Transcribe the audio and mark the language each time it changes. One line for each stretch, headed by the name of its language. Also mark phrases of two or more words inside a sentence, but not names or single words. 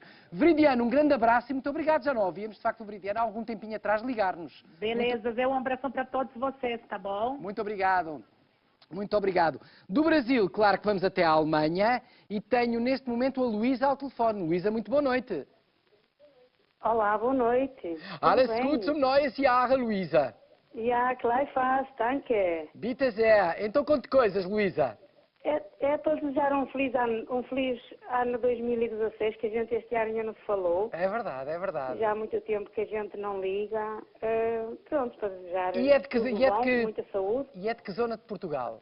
Portuguese: Veridiano, um grande abraço e muito obrigado. Já não ouvíamos, de facto, o Veridiano há algum tempinho atrás ligar-nos. Beleza, Zé. Um abração para todos vocês, tá bom? Muito obrigado. Muito obrigado. Do Brasil, claro que vamos até a Alemanha e tenho neste momento a Luísa ao telefone. Luísa, muito boa noite. Olá, boa noite.
German: Alles gut zum neues Jahr, Luísa. Ja, gleich fast, danke. Bitte sehr.
Portuguese: Então conte coisas, Luísa. É para desejar um feliz ano 2016, que a gente este ano ainda não se falou. É verdade, é verdade. Já há muito tempo que a gente não liga. Pronto, para desejar muita saúde. E é de que zona de Portugal?